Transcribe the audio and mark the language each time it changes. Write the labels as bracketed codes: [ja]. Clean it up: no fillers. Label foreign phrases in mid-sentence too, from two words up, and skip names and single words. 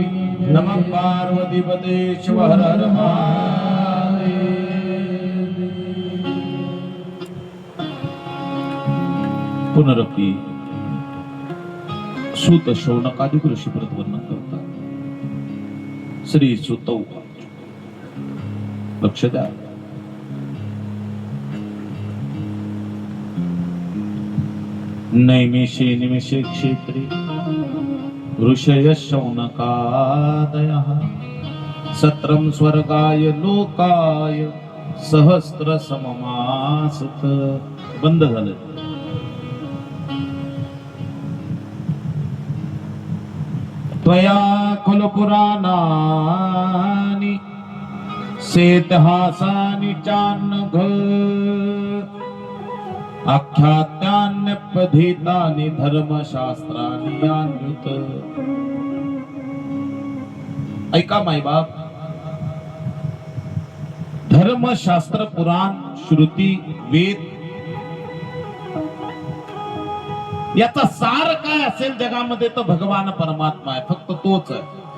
[sa] नमः पार्वती पते शिव हर हर महादेव। [mr] पुनरपि सूत शौनकादिक ऋषी परत वर्णन करतात. [sa] श्री सुत उवाच. [mr] लक्ष द्या. [sa] नैमिषे निमिषे क्षेत्रे ऋषय शौनकादयः सत्रं स्वर्गाय लोकाय सहस्र सममासत. [mr] बंद झालं. [sa] त्वया खलु पुराणानि सेतहासानि चान्नघ आख्यात्यान्यपधीतानि धर्मशास्त्राणि यान्युत. [mr] ऐका मायबाप, धर्म धर्म शास्त्र पुराण श्रुती वेद याचा सार काय असेल जगामध्ये तर भगवान परमात्मा आहे, फक्त तोच आहे.